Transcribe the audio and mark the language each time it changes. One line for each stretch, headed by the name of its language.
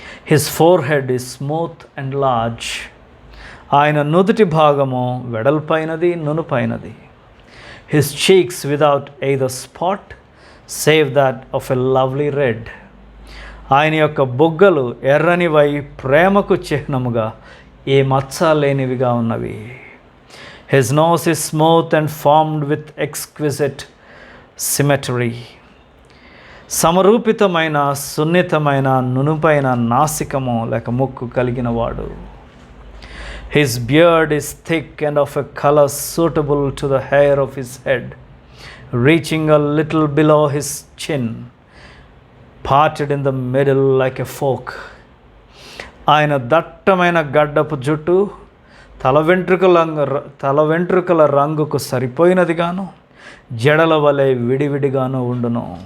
English: His forehead is smooth and large.
Telugu: ఆయన నుదుటి భాగము వెడల్పైనది, నునుపైనది.
English: His cheeks without either spot save that of a lovely red.
Telugu: ఆయన యొక్క బొగ్గలు ఎర్రనివై ప్రేమకు చిహ్నముగా ఏ మచ్చ లేనివిగా ఉన్నవి.
English: His nose is smooth and formed with exquisite symmetry.
Telugu: సమరూపితమైన సున్నితమైన నునుపైన నాసికము లేక ముక్కు కలిగిన వాడు.
English: His beard is thick and of a color suitable to the hair of his head, reaching a little below his chin, parted in the middle like a fork.
Telugu: ఆయన దట్టమైన గడ్డపు జుట్టు తల వెంట్రుకల రంగుకు సరిపోయినదిగాను, జడల వలె విడివిడిగాను ఉండును.